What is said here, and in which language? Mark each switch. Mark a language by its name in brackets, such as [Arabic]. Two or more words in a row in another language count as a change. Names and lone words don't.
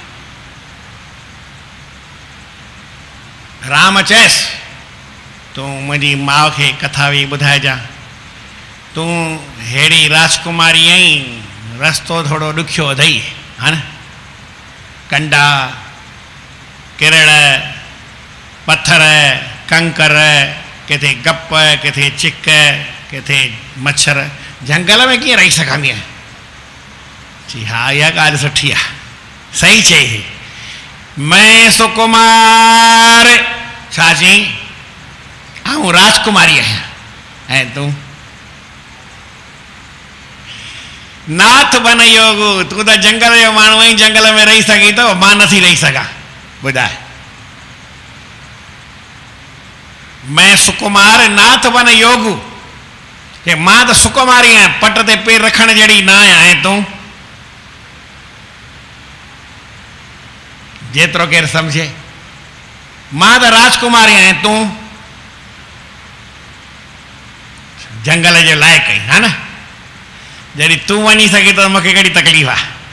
[Sindhi] राम चयसि तूं मुंहिंजी माउ खे कथा वेई ॿुधाइजां, तूं अहिड़ी राजकुमारी आहीं, रस्तो थोरो ॾुखियो अथई, हा न, कंडा किरड़ पत्थर कंकर, किथे गप, किथे चिक, किथे मच्छर, जंगल में कीअं रही सघंदी आहे? जी हा, इहा ॻाल्हि सुठी आहे, सही चई। मैं सुकुमार, छा चई? आऊं राजकुमारी आहियां, ऐं तूं नाथ बन योगु, तूं त जंगल जो माण्हू आहीं, जंगल में रही सघी थो, मां नथी रही सघां। ॿुधाए, मैं सुकुमार नाथ बन योगु, कि मां त सुकुमारी आहियां, पट ते पेर रखण जहिड़ी न आहियां, ऐं तूं? जेतिरो केरु सम्झे, मां त राजकुमारी आहियां, तूं जंगल जे लाइक़ु आहीं, हा न? जॾहिं तूं वञी सघे त मूंखे कहिड़ी तकलीफ़ आहे?